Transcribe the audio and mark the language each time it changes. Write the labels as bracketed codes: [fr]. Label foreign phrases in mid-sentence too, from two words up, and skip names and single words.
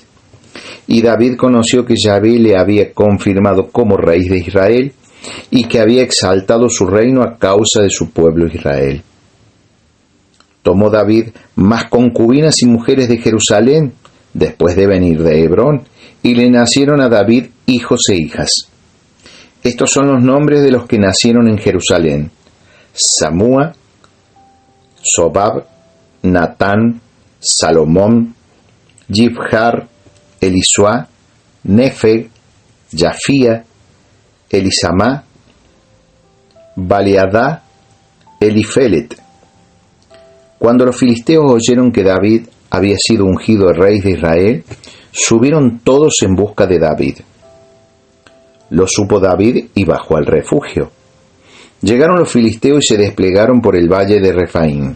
[es] Y David conoció que Yahvé le había confirmado como rey de Israel y que había exaltado su reino a causa de su pueblo Israel. Tomó David más concubinas y mujeres de Jerusalén, después de venir de Hebrón, y le nacieron a David hijos e hijas. Estos son los nombres de los que nacieron en Jerusalén: Samúa, Sobab, Natán, Salomón, Jibjar, Elisuá, Nefeg, Jafía, Elisamá, Baleadá, Elifelet. Cuando los filisteos oyeron que David había sido ungido rey de Israel, subieron todos en busca de David. Lo supo David y bajó al refugio. Llegaron los filisteos y se desplegaron por el valle de Refaim.